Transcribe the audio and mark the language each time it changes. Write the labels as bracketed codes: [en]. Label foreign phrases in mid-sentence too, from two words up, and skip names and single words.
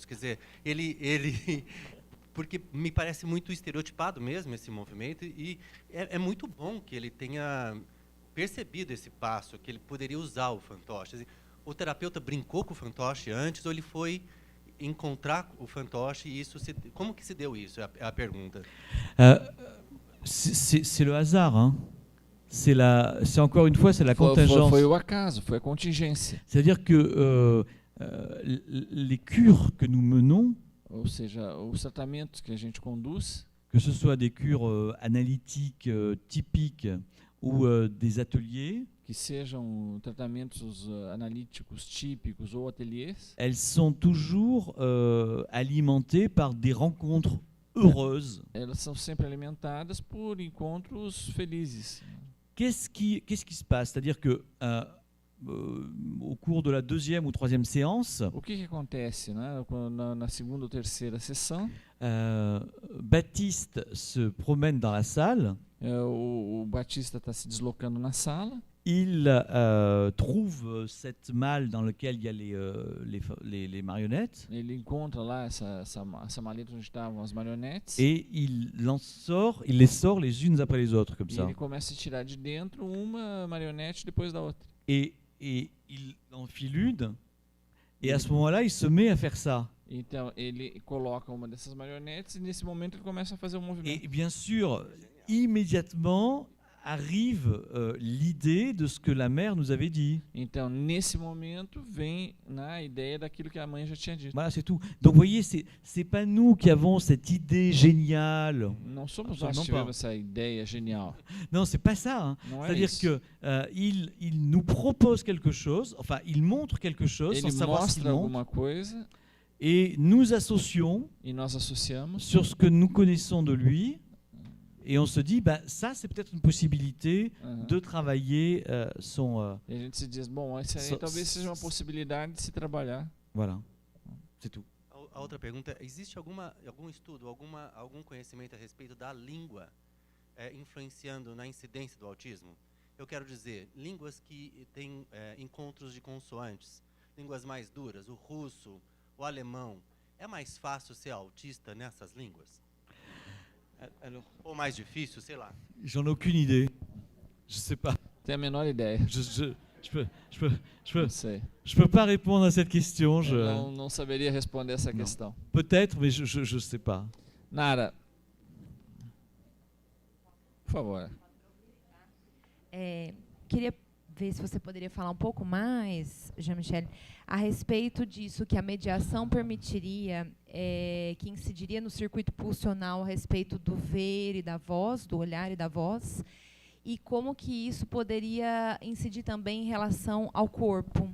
[pt] Quer dizer, ele porque me parece muito estereotipado mesmo esse movimento, e é muito bom que ele tenha percebido esse passo, que ele poderia usar o fantoche. O terapeuta brincou com o fantoche antes, ou ele foi encontrar o fantoche, e isso como que se deu isso? É a pergunta. [fr] C'est le hasard, hein. C'est encore une fois, c'est la contingence. [pt] Foi o acaso, foi a contingência. [fr] C'est-à-dire que les cures que nous menons, [pt] ou seja, os tratamentos que a gente conduz, [fr] que ce soit des cures analytiques typiques ou des ateliers, [pt] que sejam tratamentos analíticos típicos ou ateliês, [fr] elles sont toujours alimentées par des rencontres heureuses. [pt] Elas são sempre alimentadas por encontros felizes. [fr] Qu'est-ce qui se passe? C'est-à-dire que au cours de la deuxième ou troisième séance, [pt] o que acontece, né? Na segunda ou terceira sessão, [fr] Baptiste se promène dans la salle. [pt] O Batista está se deslocando na sala. [fr] Il trouve cette malle dans laquelle il y a les marionnettes. [pt] Ele encontra lá essa maleta onde estavam as marionetes. [fr] Et il les sort les unes après les autres, comme ça. [pt] Ele começa a tirar de dentro uma marionete depois da outra. [fr] Et il enfile une. Et à ce moment-là, il se met à faire ça. [pt] Então ele coloca uma dessas marionetes e nesse momento ele começa a fazer um movimento. [fr] Et bien sûr, immédiatement arrive l'idée de ce que la mère nous avait dit. [pt] Então, nesse momento, vem a ideia daquilo que a mãe já tinha dito. [fr] Voilà, c'est tout. Donc, vous voyez, c'est pas nous qui avons cette idée géniale. [pt] Não somos nós que tivemos essa ideia genial. [fr] Non, c'est pas ça. Hein. C'est-à-dire que il nous propose quelque chose, enfin, il montre quelque chose sans savoir ce qu'il montre. [pt] Alguma coisa. [fr] Et nous associons [pt] e nós associamos [fr] sur ce que nous connaissons de lui. Et on se dit, ça, c'est peut-être une possibilité de travailler son... [pt] E a gente se diz, bom, isso aí talvez seja uma possibilidade de se trabalhar. [fr] Voilà, c'est tout. [pt] A outra pergunta, existe algum estudo, algum conhecimento a respeito da língua influenciando na incidência do autismo? Eu quero dizer, línguas que têm encontros de consoantes, línguas mais duras, o russo, o alemão, é mais fácil ser autista nessas línguas? [fr] Alors, [pt] ou mais difícil, sei lá. [fr] J'en ai aucune idée. Je sais pas. [pt] Tem a menor ideia. [fr] Je peux pas répondre à cette question. [pt] Não saberia responder essa questão. [fr] Peut-être, mais je sais pas. [pt] Nara, por favor. Queria ver se você poderia falar um pouco mais, Jean-Michel, a respeito disso que a mediação permitiria, que incidiria no circuito pulsional a respeito do ver e da voz, do olhar e da voz, e como que isso poderia incidir também em relação ao corpo.